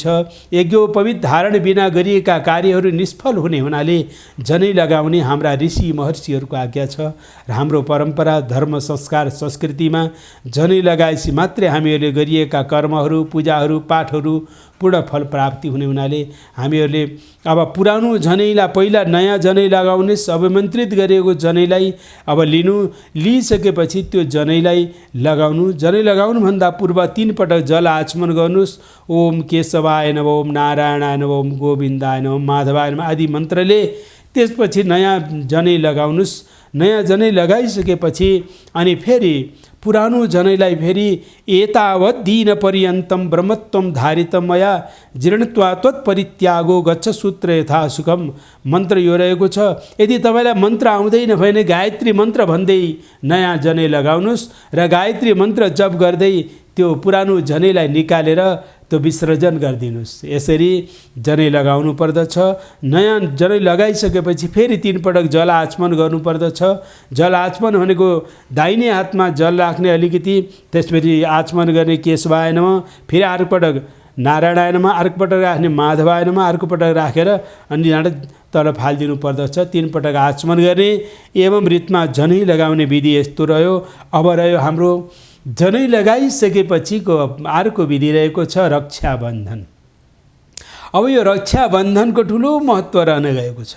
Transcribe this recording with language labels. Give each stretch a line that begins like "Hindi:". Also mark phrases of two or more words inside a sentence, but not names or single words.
Nepali: यज्ञोपवीत धारण बिना गरिएका कार्यहरू निष्फल हुने हुनाले जनै लगाउने हाम्रा ऋषि महर्षिहरूको आज्ञा छ र हाम्रो परम्परा, धर्म, संस्कार, संस्कृतिमा जनै लगाएपछि मात्रै हामीहरूले गरिएका कर्महरू, पूजाहरू, पाठहरू पूर्ण फल प्राप्ति हुने हुनाले हामीहरूले अब पुरानो जनैलाई पहिला नयाँ जनै लगाउनेस्, अभिमन्त्रित गरिएको जनैलाई अब लिइसकेपछि त्यो जनैलाई लगाउनु। जनै लगाउनुभन्दा पूर्व 3 पटक जल आचमन गर्नुहोस्।
Sanskrit: ओम केशवाय नमः, ओम नारायणाय नमः, ओम गोविन्दाय नमः, माधवाय नमः
Nepali: आदि मन्त्रले त्यसपछि नयाँ जनै लगाउनुहोस्। नयाँ जनै लगाइसकेपछि अनि फेरि पुरानो जनैलाई फेरि
Sanskrit: एतावत् दिन पर्यन्तं ब्रह्मत्वं धारितं मया जीर्णत्वा त्वत्परित्यागो गच्छ सूत्र यथा सुखम
Nepali: मन्त्र यो रहेको छ। यदि तपाईँलाई मन्त्र आउँदैन भने गायत्री मन्त्र भन्दै नयाँ जनै लगाउनुहोस् र गायत्री मन्त्र जप गर्दै त्यो पुरानो जनैलाई निकालेर त्यो विसर्जन गरिदिनुहोस्। यसरी जनै लगाउनु पर्दछ। नयाँ जनै लगाइसकेपछि फेरि 3 पटक जल आचमन गर्नुपर्दछ। जल आचमन भनेको दाहिने हातमा जल राख्ने अलिकति, त्यसपछि आचमन गर्ने
Sanskrit: केशवाय नमः,
Nepali: फेरि अर्को पटक
Sanskrit: नारायणाय नमः,
Nepali: अर्को पटक राख्ने
Sanskrit: माधवाय नमः,
Nepali: अर्को पटक राखेर अनि तल फालिदिनु पर्दछ। 3 पटक आचमन गर्ने एवं रीतमा जनै लगाउने विधि यस्तो रह्यो। अब रह्यो हाम्रो जनै लगाइसकेपछिको अर्को विधि रहेको छ रक्षाबन्धन। अब यो रक्षाबन्धनको ठुलो महत्त्व रहन गएको छ।